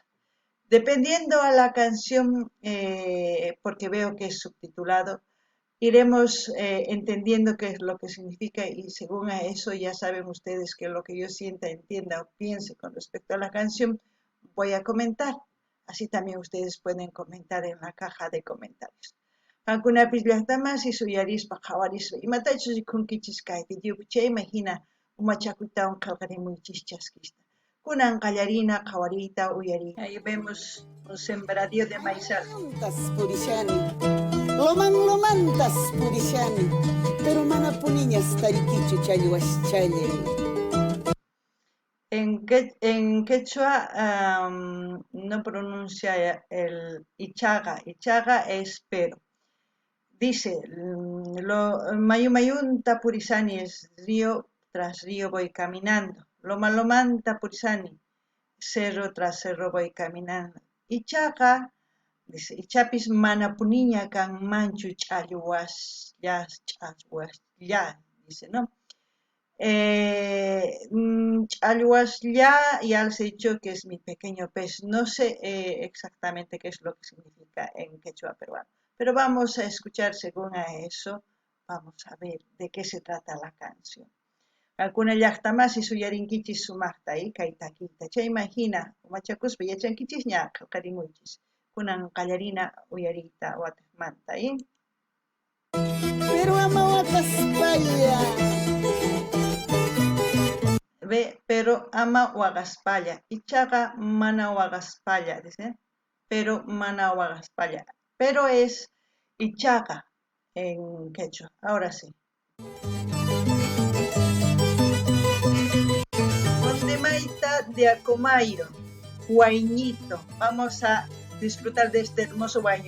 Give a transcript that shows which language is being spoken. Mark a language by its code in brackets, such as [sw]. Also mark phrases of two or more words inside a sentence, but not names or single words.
[es] Dependiendo a la canción, porque veo que es subtitulado, iremos entendiendo qué es lo que significa y según a eso ya saben ustedes que lo que yo sienta, entienda o piense con respecto a la canción, voy a comentar. Así también ustedes pueden comentar en la caja de comentarios. [qu] Qankunapis llaqtamasi suyarispa qhawarispa imatachus rikunkichis kay videopi chayman hina umachakuytawan qillqarimuychis chaskista. Kunan qallarina qhawariyta uyariyta. [es] Ahí vemos un sembradío de maizal. [qu] Lomantas purishani, pero mana puniñas tarikichu challwaschallay. [es] En quechua no pronuncia el ichaga. Ichaga es pero. Dice, [qu] mayunta purisani [es] es río tras río voy caminando. [qu] Lomanta purisani, [es] cerro tras cerro voy caminando. Ichaga, dice, [qu] ichapis mana puniña kan manchu ch'allwas ya, dice, ¿no? [es] Ch'allwaslla ya les he dicho que es mi pequeño pez. No sé exactamente qué es lo que significa en quechua peruano. Pero vamos a escuchar según a eso, vamos a ver de qué se trata la canción. [qu] Alguna llaqtamasi suyarinkichis sumaqta kay takiyta. Chay imagina, umachakuspa yachankichis ña qillqarimuychis. Kunan qallarina uyariyta wataqmanta. Pero ama waqaspalla. Pero ama waqaspalla. Ichaga mana waqaspalla, dice. Pero mana waqaspalla. [es] Pero es ichaga en quechua. Ahora sí. Conde Mayta Diacomayo, Huaynito. Vamos a disfrutar de este hermoso baño.